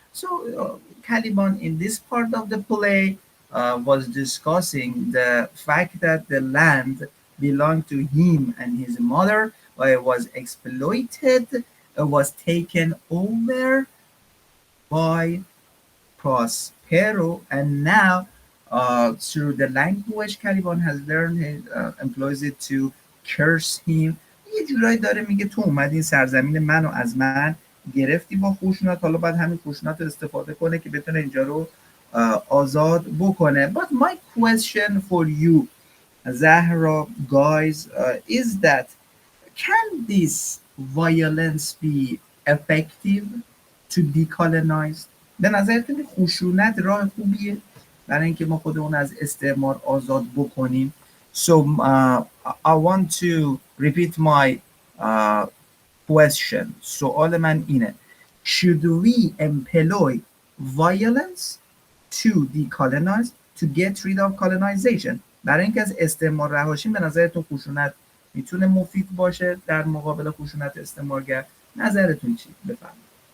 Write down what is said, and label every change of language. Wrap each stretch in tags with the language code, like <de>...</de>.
<en>So, Caliban in this part of the play was discussing the fact that the land belonged to him and his mother, was exploited, was taken over by Prospero, and now through the language Caliban has learned, he employs it to curse him.</en> <fa>یه جورایی داره میگه تو اومدی این سرزمین منو از من گرفتی با خشونت، حالا باید همین خشونت رو استفاده کنه که بتونه اینجا رو آزاد بکنه.</fa> <en>But my question for you, Zahra, guys, is that can this violence be effective to decolonize؟</en> <fa>به نظرتون خشونت راه خوبیه برای اینکه ما خودمون از استعمار آزاد بکنیم؟</fa> <en>So I want to repeat my uh, question.</en> <fa>سوال من اینه:</fa> <en>Should we employ violence to decolonize, to get rid of colonization؟</en> <fa>برای اینکه از استعمار رهاشیم به نظرتون خشونت میتونه مفید باشه در مقابل خشونت استعمارگر؟ نظرتون چی؟ بفرمایید.</fa>